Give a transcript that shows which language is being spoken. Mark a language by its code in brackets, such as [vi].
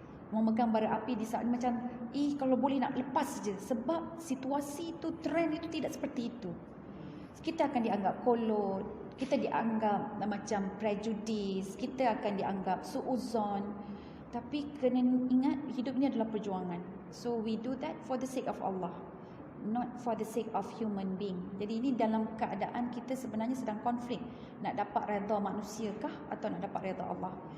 [ms] Memegang bara api di saat macam, kalau boleh nak lepas saja. Sebab situasi itu, trend itu tidak seperti itu. Kita akan dianggap kolot, kita dianggap macam prejudis, kita akan dianggap suuzon. Tapi kena ingat, hidup ini adalah perjuangan. [en] So we do that for the sake of Allah, not for the sake of human being. [ms] Jadi ini dalam keadaan kita sebenarnya sedang konflik, nak dapat redha manusia kah atau nak dapat redha Allah.